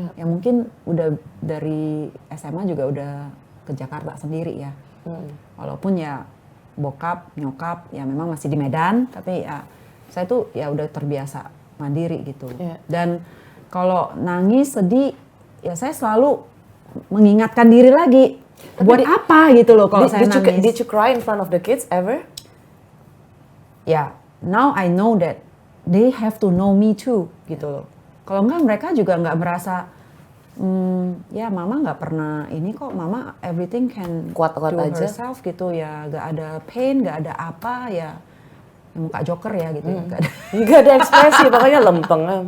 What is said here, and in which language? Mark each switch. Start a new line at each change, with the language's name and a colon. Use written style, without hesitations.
Indonesian: Ya mungkin udah dari SMA juga udah ke Jakarta sendiri ya. Walaupun ya bokap, nyokap ya memang masih di Medan, tapi ya saya tuh ya udah terbiasa mandiri gitu. Dan kalau nangis, sedih, ya saya selalu mengingatkan diri lagi. Buat apa gitu loh kalau saya nangis.
English: Did you cry in front of the kids ever? Ya, now I know that they have to know me too
Indonesian: gitu loh. Kalau enggak mereka juga nggak merasa, ya mama nggak pernah ini kok, mama
English: everything can
Indonesian: Kuat-kuat
English: do
Indonesian: aja.
English: herself
Indonesian: gitu ya, nggak ada pain, nggak ada apa ya, muka joker ya gitu, nggak ada. Nggak ada ekspresi, pokoknya lempeng.